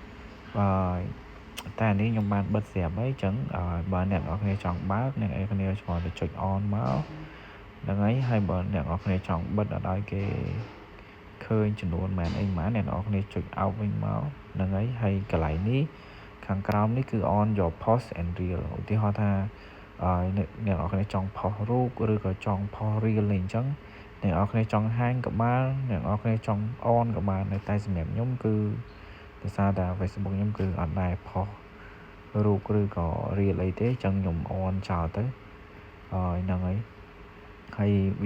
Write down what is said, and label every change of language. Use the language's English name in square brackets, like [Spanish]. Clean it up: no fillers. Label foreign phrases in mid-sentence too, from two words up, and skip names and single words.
[Khmer] តែនេះខ្ញុំបានបិទស្រាប់ហើយចឹងបើអ្នកនរគ្នាចង់បើកអ្នកនរគ្នាឆ្លងទៅចុច on មកហ្នឹងហើយបើអ្នកនរគ្នាចង់បិទអត់ឲ្យគេឃើញចំនួនមែនអីម៉ាអ្នកនរគ្នាចុច out វិញមកហ្នឹងហើយកន្លែងនេះខាងក្រោមនេះគឺ [English] on your post and reel [Khmer] ឧទាហរណ៍ថាអ្នកនរគ្នាចង់ផុសរូបឬក៏ចង់ផុស reel អី ចឹងអ្នកនរគ្នាចង់ហាញក៏បានអ្នកនរគ្នាចង់ on ក៏បានតែសម្រាប់ខ្ញុំគឺដោយសារតែ Facebook ខ្ញុំគឺ អត់ដែរផុសរូបឬក៏ reel អីទេចឹងខ្ញុំ on ចោលទៅហ្នឹងហើយវី